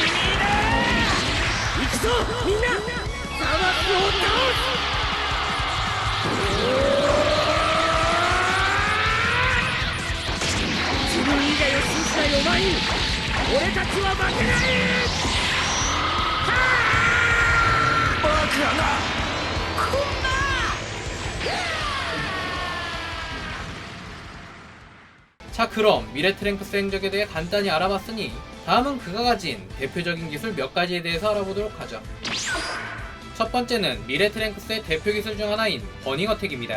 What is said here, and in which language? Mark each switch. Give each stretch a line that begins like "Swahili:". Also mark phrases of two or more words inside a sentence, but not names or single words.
Japanese: 行くぞみんなザマスを倒す自分以外を信じないお前に俺たちは負けないバカな。
Korean: 자, 그럼 미래 트랭크스 행적에 대해 간단히 알아봤으니 다음은 그가 가진 대표적인 기술 몇 가지에 대해서 알아보도록 하죠. 첫 번째는 미래 트랭크스의 대표 기술 중 하나인 버닝 어택입니다.